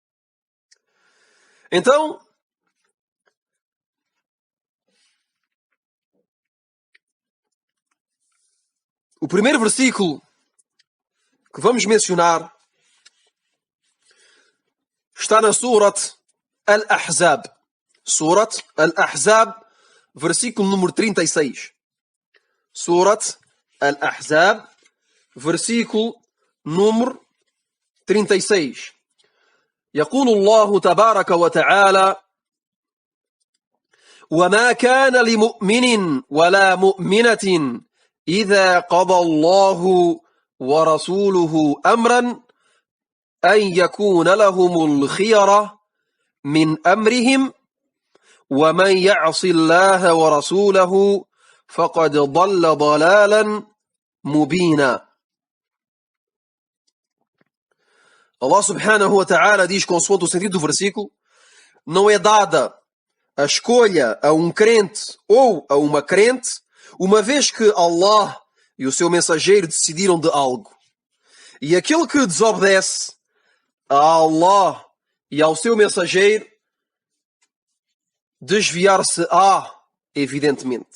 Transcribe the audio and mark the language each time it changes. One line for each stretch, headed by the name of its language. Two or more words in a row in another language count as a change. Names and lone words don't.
Portuguese: Então, o primeiro versículo que vamos mencionar está na Surat Al-Ahzab. Surat Al-Ahzab, versículo número 36. Surat Al-Ahzab, versículo número 36.
Arabic: يقول الله تبارك وتعالى: وما كان لمؤمن ولا مؤمنة إذا قضى الله ورسوله أمرا أن يكون لهم الخيرة من أمرهم ومن يعص الله ورسوله فقد ضل ضلالا مبينا.
Portuguese: Allah
Arabic: سبحانه وتعالى
Portuguese: diz, consoante o sentido do versículo, não é dada a escolha a um crente ou a uma crente, uma vez que Allah e o seu mensageiro decidiram de algo. E aquele que desobedece a Allah e ao seu mensageiro, desviar-se-á, evidentemente.